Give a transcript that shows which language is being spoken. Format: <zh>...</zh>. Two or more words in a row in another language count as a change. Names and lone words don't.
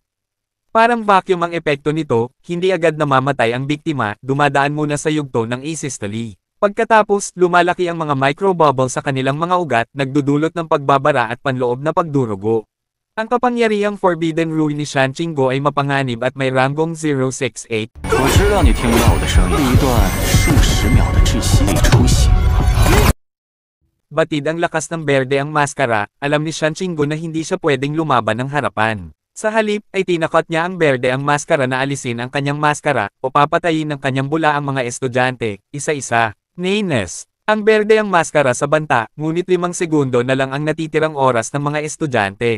<tl>Parang vacuum ang epekto nito, hindi agad namamatay ang biktima, dumadaan muna sa yugto ng asystole. Pagkatapos, lumalaki ang mga microbubble sa kanilang mga ugat, nagdudulot ng pagbabara at panloob na pagdurugo. Ang kapangyarihang Forbidden Rule ni Shan Qingguo ay mapanganib at may ranggong 068.</tl> <zh>我知道你听不到我的声音，一段数十秒的窒息出血。</zh> <tl>Batid ang lakas ng berde ang maskara, alam ni Shan Qingguo na hindi siya pwedeng lumaban ng harapan. Sa halip, ay tinakot niya ang berde ang maskara na alisin ang kanyang maskara, o papatayin ng kanyang bula ang mga estudyante, isa-isa. Naines. Ang berde ang maskara sa banta, ngunit 5 segundo na lang ang natitirang oras ng mga estudyante.</tl>